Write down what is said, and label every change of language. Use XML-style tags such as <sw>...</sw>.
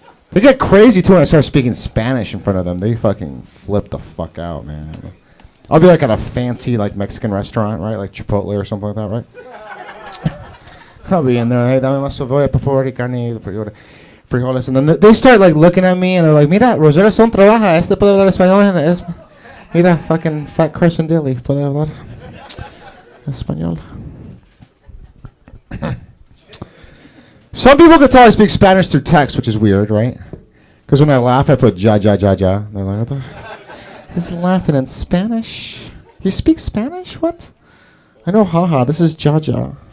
<en>They get crazy too when I start speaking Spanish in front of them. They fucking flip the fuck out, man. I'll be like at a fancy like Mexican restaurant, right? Like Chipotle or something like that, right? I'll be in there. Hey,</en> <es>dame más cebolla, por favor, y carne.</es> <en>frijoles, and then they start like looking at me and they're like,</en> <es>"Mira, Rosario Son trabaja. Este puede hablar español. Mira,</es> <en>fucking fat</en> <es>Carson Daly puede hablar español."</es> <en>Some people can tell I speak Spanish through text, which is weird, right? Because when I laugh, I put ja ja ja ja. They're like, "What the? He's laughing in Spanish. He speaks Spanish? What? I know haha. This is ja ja."</en>